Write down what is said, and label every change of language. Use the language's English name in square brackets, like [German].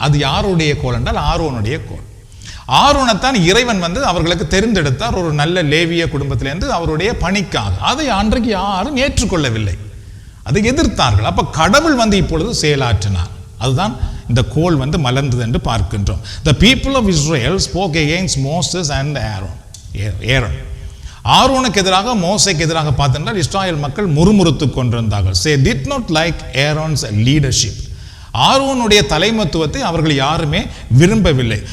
[Tamil] அது யாருடைய கோல் என்றால் ஆரோனுடைய கோல். ஆரோனைத்தான் இறைவன் வந்து அவர்களுக்கு தெரிந்தெடுத்தார் ஒரு நல்ல லேவிய குடும்பத்திலிருந்து அவருடைய பணிக்காக. அதை அன்றைக்கு யாரும் ஏற்றுக்கொள்ளவில்லை, அதை எதிர்த்தார்கள். அப்ப கடவுள் வந்து இப்பொழுது செயலாற்றினார். அதுதான் இந்த கோல் வந்து மலர்ந்தது என்று பார்க்கின்றோம். [English] The people of Israel spoke against Moses and Aaron. [Tamil] ஆரோனுக்கு எதிராக மோசேக்கு எதிராக பார்த்தென்றால் இஸ்ராயல் மக்கள் முறுமுறுத்து கொண்டிருந்தார்கள். [English] They did not like Aaron's leadership. [Tamil] ஆரோனுடைய தலைமத்துவத்தை அவர்கள் யாருமே விரும்பவில்லை.